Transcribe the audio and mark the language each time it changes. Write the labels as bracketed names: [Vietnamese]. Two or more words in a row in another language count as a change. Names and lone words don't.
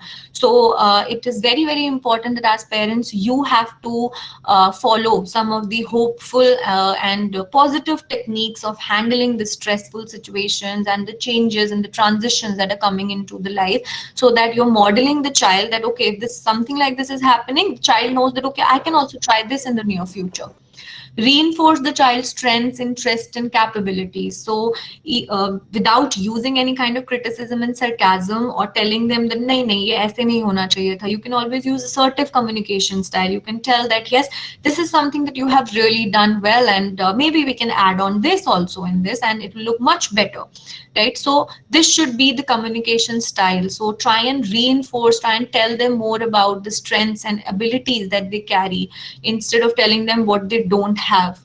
[English] So it is very, very important that as parents, you have to follow some of the hopeful and positive techniques of handling the stressful situations and the changes and the transitions that are coming into the life, so that you're modeling the child that, okay, if this something like this is happening, the child knows that, okay, I can also try this in the near future. Reinforce the child's strengths, interests, and capabilities. So without using any kind of criticism and sarcasm or telling them that [Hindi] नहीं नहीं ये ऐसे नहीं होना चाहिए था, [English] you can always use assertive communication style. You can tell that yes, this is something that you have really done well, and maybe we can add on this also in this, and it will look much better, right? So this should be the communication style. So try and reinforce, try and tell them more about the strengths and abilities that they carry, instead of telling them what they don't have.